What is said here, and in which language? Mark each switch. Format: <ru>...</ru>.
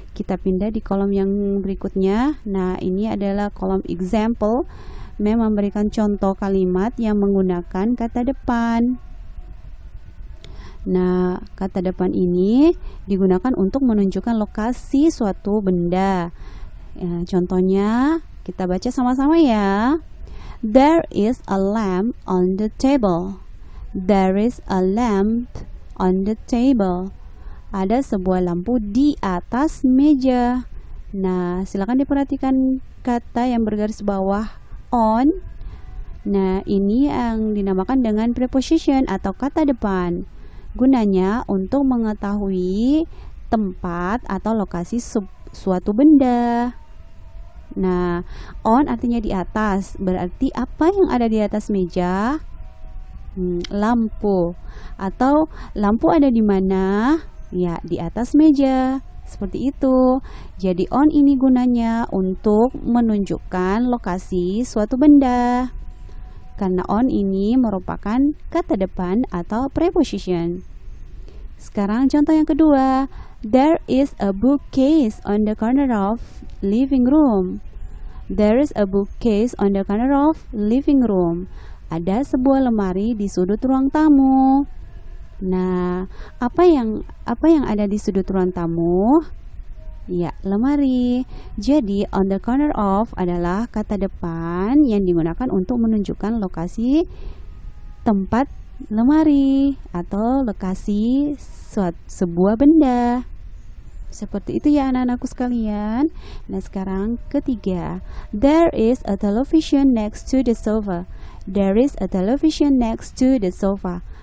<id>Kita pindah di kolom yang berikutnya. Nah, ini adalah kolom example, memberikan contoh kalimat yang menggunakan kata depan. Nah, kata depan ini digunakan untuk menunjukkan lokasi suatu benda. Ya, contohnya kita baca sama-sama ya.</id> <en>There is a lamp on the table. There is a lamp on the table.</en> <id>Ada sebuah lampu di atas meja. Nah, silakan diperhatikan kata yang bergaris bawah on. Nah, ini yang dinamakan dengan preposition atau kata depan. Gunanya untuk mengetahui tempat atau lokasi suatu benda. Nah, on artinya di atas, berarti apa yang ada di atas meja? Lampu. Atau lampu ada di mana? Ya, di atas meja. Seperti itu. Jadi on ini gunanya untuk menunjukkan lokasi suatu benda. Karena on ini merupakan kata depan atau preposition. Sekarang contoh yang kedua.</id> <en>There is a bookcase on the corner of living room. There is a bookcase on the corner of living room.</en> <id>Ada sebuah lemari di sudut ruang tamu. Nah, apa yang ada di sudut ruang tamu? Ya, lemari. Jadi, on the corner of adalah kata depan yang digunakan untuk menunjukkan lokasi tempat lemari atau lokasi sebuah benda. Seperti itu ya anak-anakku sekalian. Nah, sekarang ketiga.</id> <en>There is a television next to the sofa. There is a television next to the sofa.</en>